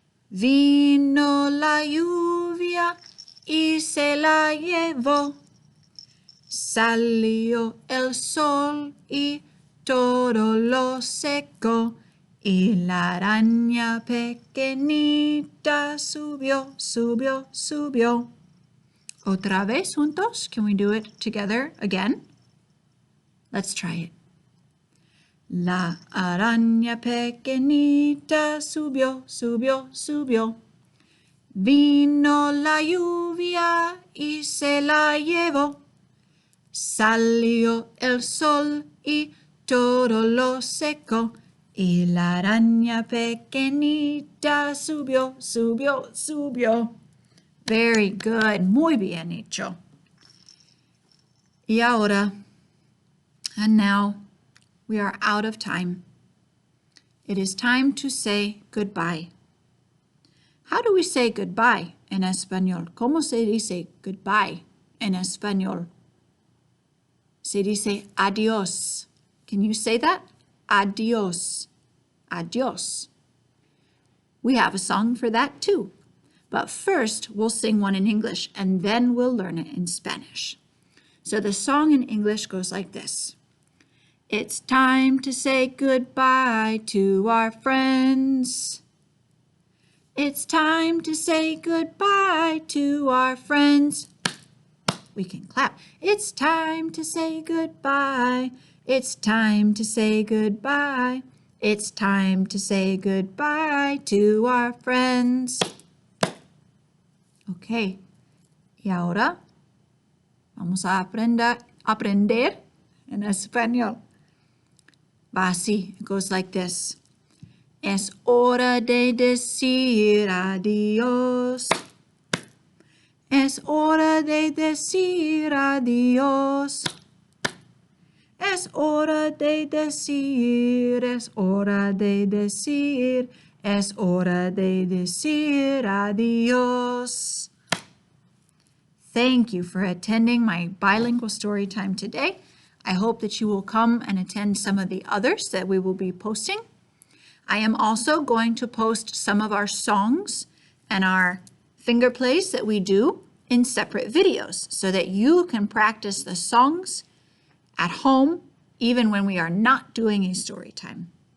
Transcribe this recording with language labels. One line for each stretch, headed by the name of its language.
Spanish: Vino la lluvia y se la llevó. Salió el sol y todo lo secó. Y la araña pequeñita subió, subió, subió. Otra vez juntos.
English: Can we do it together again? Let's try it.
Spanish: La araña pequeñita subió, subió, subió. Vino la lluvia y se la llevó. Salió el sol y todo lo secó. Y la araña pequeñita subió, subió, subió.
English: Very good.
Spanish: Muy bien hecho. Y ahora,
English: and now, we are out of time. It is time to say goodbye. How do we say goodbye
Spanish: en español? ¿Cómo se dice goodbye en español? Se dice adiós.
English: Can you say that?
Spanish: Adiós. Adiós.
English: We have a song for that too. But first, we'll sing one in English, and then we'll learn it in Spanish. So the song in English goes like this. It's time to say goodbye to our friends. It's time to say goodbye to our friends. We can clap. It's time to say goodbye. It's time to say goodbye. It's time to say goodbye to our friends.
Spanish: Ok, y ahora vamos a aprender en español. Va así,
English: it goes like this.
Spanish: Es hora de decir adiós. Es hora de decir adiós. Es hora de decir, es hora de decir, es hora de decir adiós.
English: Thank you for attending my bilingual story time today. I hope that you will come and attend some of the others that we will be posting. I am also going to post some of our songs and our finger plays that we do in separate videos so that you can practice the songs at home even when we are not doing a story time.